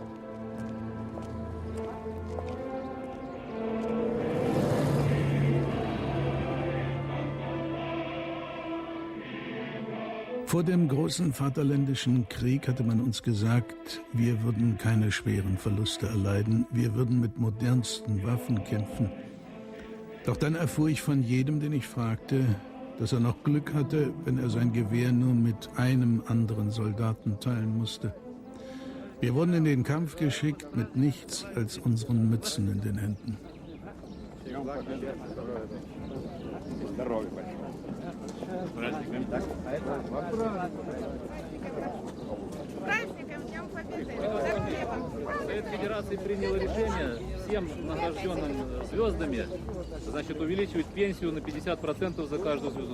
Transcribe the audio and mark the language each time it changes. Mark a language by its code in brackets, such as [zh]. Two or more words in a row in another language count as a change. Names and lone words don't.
[de] Vor dem großen Vaterländischen Krieg hatte man uns gesagt, wir würden keine schweren Verluste erleiden, wir würden mit modernsten Waffen kämpfen. Doch dann erfuhr ich von jedem, den ich fragte, dass er noch Glück hatte, wenn er sein Gewehr nur mit einem anderen Soldaten teilen musste. Wir wurden in den Kampf geschickt mit nichts als unseren Mützen in den Händen. [ru] Совет Федерации принял решение всем награжденным звездами, значит, увеличивать пенсию на 50% за каждую звезду.